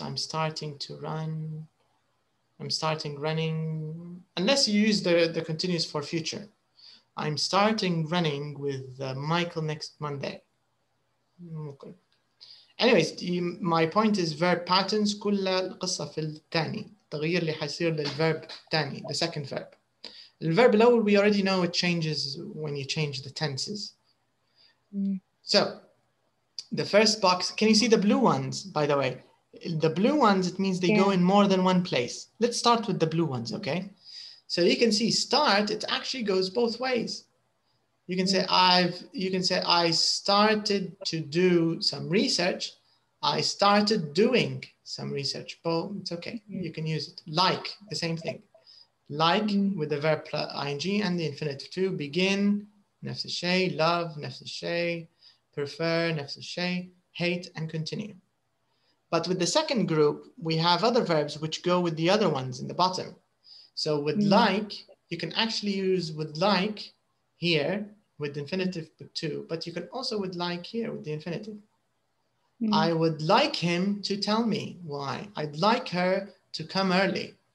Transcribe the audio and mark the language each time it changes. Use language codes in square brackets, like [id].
[en] I'm starting to run. I'm starting running, unless you use the continuous for future. I'm starting running with Michael next Monday. Okay. Anyways, my point is verb patterns [ar] كلها القصة في الثاني. التغيير اللي حيصير للverb الثاني, [en] the second verb. [ar] الverb الأول [en] we already know it changes when you change the tenses. So the first box, can you see the blue ones, by the way? The blue ones, it means they go in more than one place. Let's start with the blue ones, okay? So you can see start, it actually goes both ways. You can say I started to do some research. I started doing some research. But it's okay. You can use it. Like, the same thing. Like with the verb ing and the infinitive to. [ar] Begin, نفس الشيء. Love, نفس الشيء. Prefer, نفس الشيء. [en] Hate, and continue. But with the second group, we have other verbs which go with the other ones in the bottom. So with like, you can actually use with like here with the infinitive to, but you can also with like here with the infinitive. I would like him to tell me why. I'd like her to come early.